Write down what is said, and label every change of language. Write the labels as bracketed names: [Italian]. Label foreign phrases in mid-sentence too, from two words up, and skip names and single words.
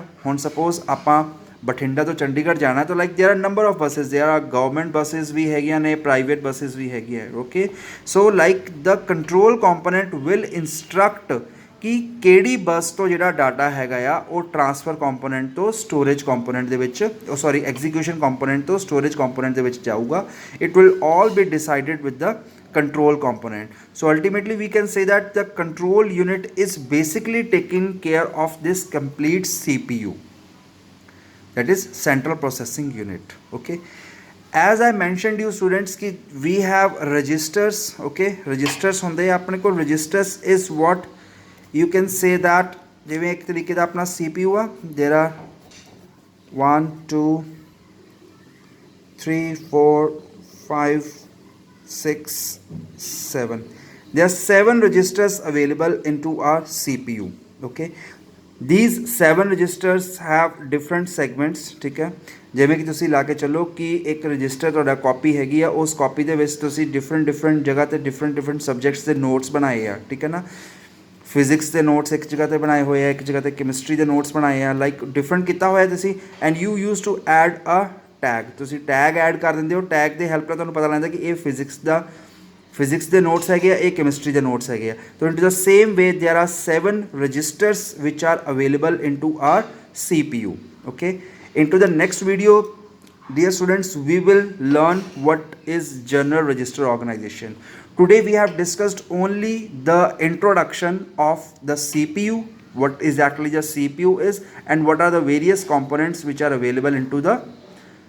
[Punjabi] ਹੁਣ ਸਪੋਜ਼ ਆਪਾਂ ਬਠਿੰਡਾ ਤੋਂ ਚੰਡੀਗੜ੍ਹ ਜਾਣਾ, ਤਾਂ [English] like there are number of buses, there are government buses [Punjabi] ਵੀ ਹੈਗੀਆਂ ਨੇ, [English] private buses [Punjabi] ਵੀ ਹੈਗੀਆਂ, ਓਕੇ। [English] so like the control component will instruct [Punjabi] ਕਿ ਕਿਹੜੀ ਬੱਸ ਤੋਂ ਜਿਹੜਾ ਡਾਟਾ ਹੈਗਾ ਆ ਉਹ [English] transfer component [Punjabi] ਤੋਂ [English] storage component [Punjabi] ਦੇ ਵਿੱਚ, [English] execution component [Punjabi] ਤੋਂ [English] storage component [Punjabi] ਦੇ ਵਿੱਚ ਜਾਊਗਾ। [English] it will all be decided with the control component. So ultimately we can say that the control unit is basically taking care of this complete CPU, that is central processing unit, okay. As I mentioned you students ki we have registers, okay. Registers [Punjabi] ਹੁੰਦੇ ਆਪਣੇ ਕੋ, [English] registers is what you can say that [Punjabi] ਜਿਵੇਂ ਇੱਕ ਤਰੀਕੇ ਦਾ ਆਪਣਾ CPU ਆ, [English] there are 1 2 3 4 5 6 7, there are 7 registers available into our CPU, okay. These 7 registers have different segments, [Punjabi] ਠੀਕ ਹੈ। ਜਿਵੇਂ ਕਿ ਤੁਸੀਂ ਲਾ ਕੇ ਚੱਲੋ ਕਿ ਇੱਕ ਰਜਿਸਟਰ ਤੁਹਾਡਾ ਕਾਪੀ ਹੈਗੀ ਆ, ਉਸ ਕਾਪੀ ਦੇ ਵਿੱਚ ਤੁਸੀਂ ਡਿਫਰੈਂਟ ਜਗ੍ਹਾ 'ਤੇ [English] different subjects [Punjabi] ਦੇ ਨੋਟਸ ਬਣਾਏ ਆ, ਠੀਕ ਹੈ ਨਾ। ਫਿਜ਼ਿਕਸ ਦੇ ਨੋਟਸ ਇੱਕ ਜਗ੍ਹਾ 'ਤੇ ਬਣਾਏ ਹੋਏ ਆ, ਇੱਕ ਜਗ੍ਹਾ 'ਤੇ ਕੈਮਿਸਟਰੀ ਦੇ ਨੋਟਸ ਬਣਾਏ ਆ, [English] like different [Punjabi] ਕੀਤਾ ਹੋਇਆ ਤੁਸੀਂ। [English] and you use to add a tag, [Punjabi] ਤੁਸੀਂ [English] tag add [Punjabi] ਕਰ ਦਿੰਦੇ ਹੋ। ਟੈਗ ਦੇ ਹੈਲਪ ਨਾਲ ਤੁਹਾਨੂੰ ਪਤਾ ਲੱਗਦਾ ਕਿ ਇਹ ਫਿਜ਼ਿਕਸ ਦਾ फिजिक्स ਦੇ ਨੋਟਸ ਹੈਗੇ ਆ, ਇਹ ਕੈਮਿਸਟਰੀ ਦੇ ਨੋਟਸ ਹੈਗੇ ਆ। [English] तो into the same way there are 7 registers which are available into our CPU. Okay, into the next video, dear students, we will learn what is general register organization. Today we have discussed only the introduction of the CPU, what exactly the CPU is, and what are the various components which are available into the CPU.